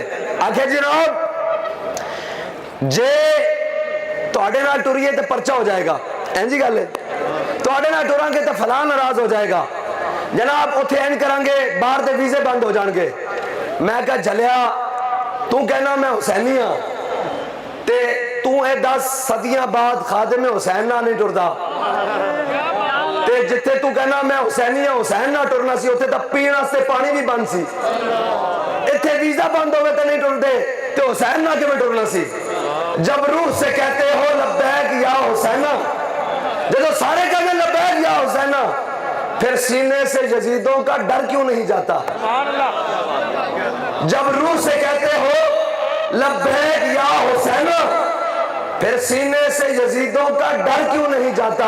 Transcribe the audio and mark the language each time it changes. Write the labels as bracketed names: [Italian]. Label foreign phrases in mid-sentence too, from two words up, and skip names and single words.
[Punjabi] آخیا جناب جے تواڈے نال ٹریے تے پرچہ ہو جائے گا. اینجی گل ہے. تواڈے نال ٹراں گے تے فلاں ناراض ہو جائے گا. جناب اوتھے این کران گے باہر دے ویزے بند ہو جان گے. میں کہا جھلیا تو کہنا میں حسینی ہاں تے تو اے 10 صدیاں بعد خادم حسین نہ نہیں ٹردا تے جتھے تو کہنا میں حسینی ہاں حسین نہ ٹرنا سی اوتھے تے پین واسطے پانی بھی بند سی. ایتھے ویزا بند ہوئے تے نہیں ٹردے تے حسین نہ کیویں ٹرنا سی؟ [Urdu] جب روح سے کہتے ہو [Arabic] لبیک یا حسینہ، [Urdu] جب سارے کہتے ہیں [Arabic] لبیک یا حسینہ، [Urdu] پھر سینے سے یزیدوں کا ڈر کیوں نہیں جاتا؟ جب روح سے کہتے ہو [Arabic] لبیک یا حسینہ، [Urdu] پھر سینے سے یزیدوں کا ڈر کیوں نہیں جاتا؟